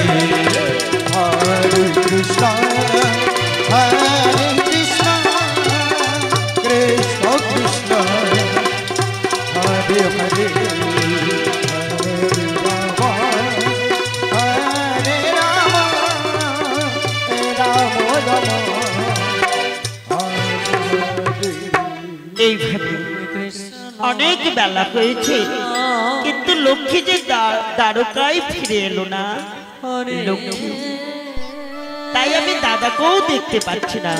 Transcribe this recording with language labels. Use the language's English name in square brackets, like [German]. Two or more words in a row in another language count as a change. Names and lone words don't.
[Bangla] Hare Krishna, Hare Krishna, Krishna Krishna, Hare Hare, Hare Rama, Rama Rama, এইভাবে অনেক বেলা হয়েছে, কিন্তু লক্ষ্মী যে দ্বারকায় ফিরে এলো না। লক্ষ্মী, তাই আমি দাদাকেও দেখতে পাচ্ছি না।